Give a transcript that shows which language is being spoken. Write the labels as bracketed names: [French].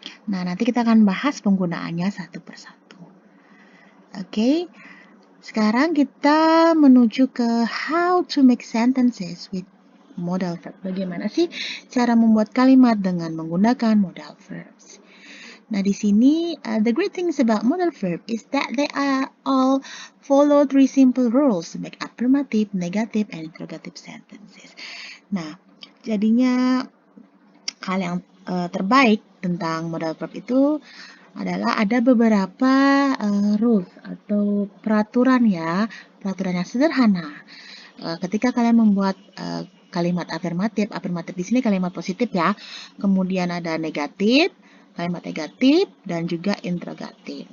[Indonesian] Nah, nanti kita akan bahas penggunaannya satu persatu. Oke. Sekarang kita menuju ke [English] how to make sentences with modal verb. [Indonesian] Bagaimana sih cara membuat kalimat dengan menggunakan modal verbs? Nah, di sini [English] the great things about modal verb is that they are all follow 3 simple rules to make affirmative, negative, and interrogative sentences. [Indonesian] Nah, jadinya hal yang terbaik tentang modal verb itu adalah ada beberapa rules atau peraturan ya, peraturan yang sederhana. Ketika kalian membuat kalimat afirmatif di sini kalimat positif ya, kemudian ada negatif, kalimat negatif, dan juga interrogatif.